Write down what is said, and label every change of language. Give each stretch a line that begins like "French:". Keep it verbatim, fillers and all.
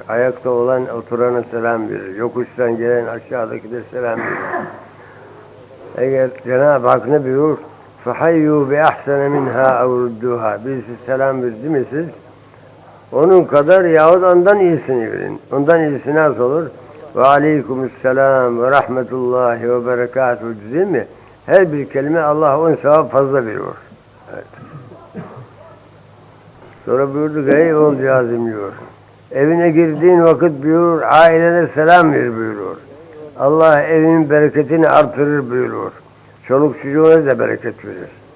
Turkish: Ayakta olan oturana selam verir. Yokuştan gelen aşağıdakine selam verir. Eğer Cenab-ı Hak ne buyurur?
Arabic: فَحَيُّوا بِأَحْسَنَ مِنْهَا اَوْرُدُّهَا
Turkish: Birisi selam verdi mi siz? Onun kadar yahut ondan iyisini verin. Ondan iyisini az olur.
Arabic: وَعَلَيْكُمُسْسَلَامُ وَرَحْمَةُ اللّٰهِ وَبَرَكَاتُهُ
Turkish: değil mi? Her bir kelime Allah on sevap fazla veriyor. Evet. Sonra buyurdu ki ey oğul cihazım diyor. Evine girdiğin vakit buyurur, ailene selam ver buyurur. Allah evinin bereketini artırır buyurur. Çoluk çocuğuna da bereket verir.